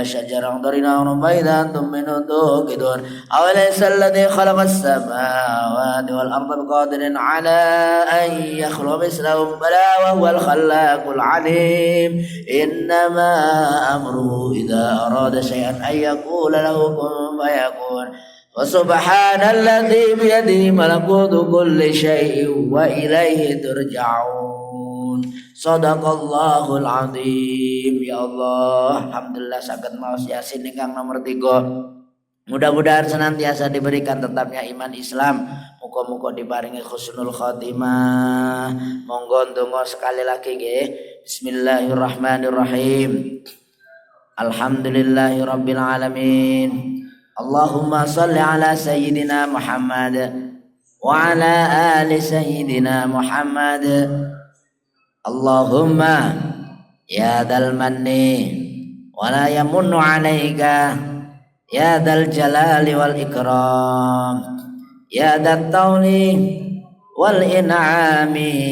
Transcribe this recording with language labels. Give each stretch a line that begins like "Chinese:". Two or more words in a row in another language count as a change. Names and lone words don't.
Arabic: الشجر أخضر نارا فإذا أنتم منه توقدون أوليس الذي خلق السماوات والأرض بقادر على أن يخلق مثلهم بلى وهو الخلاق العليم إنما أمره إذا أراد شيئا أن يقول له كن فيكون وسبحان الذي بيده ملكوت كل شيء وإليه ترجعون صدق الله العظيم.
Javanese: Ya Allah, alhamdulillah saged maos Yasin ingkang nomor 3.
Indonesian: Mudah-mudahan senantiasa diberikan tetapnya iman Islam.
Javanese: Muga-muga diparingi
Arabic: حسن الخاتمة.
Javanese: Monggo ndonga
Indonesian: sekali lagi
Javanese: nggih.
Arabic: بسم الله الرحمن الرحيم. الحمد لله رب العالمين. اللهم صل على سيدنا محمد وعلى آل سيدنا محمد. اللهم يا ذا المن ولا يمن عليك يا ذا الجلال والإكرام يا ذا الطول والإنعام